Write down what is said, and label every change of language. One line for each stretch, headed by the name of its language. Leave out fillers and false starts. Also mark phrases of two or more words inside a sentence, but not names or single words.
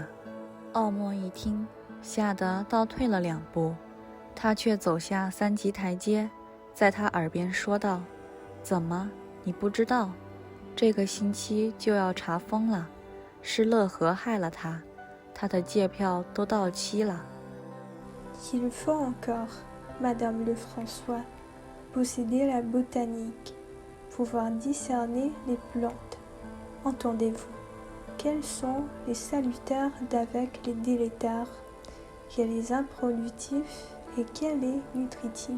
Chinese: 奥莫一听，吓得倒退了2步，他却走下3级台阶，在他耳边说道：怎么，你不知道？这个星期就要查封了，是乐和害了他，他的借票都到期了。
French: Il faut encore, Madame Lefrançois, posséder la botanique, pouvoir discerner les plantes. Entendez-vous? Quels sont les salutaires d'avec les délétères? Quel est improductif et quel est nutritif?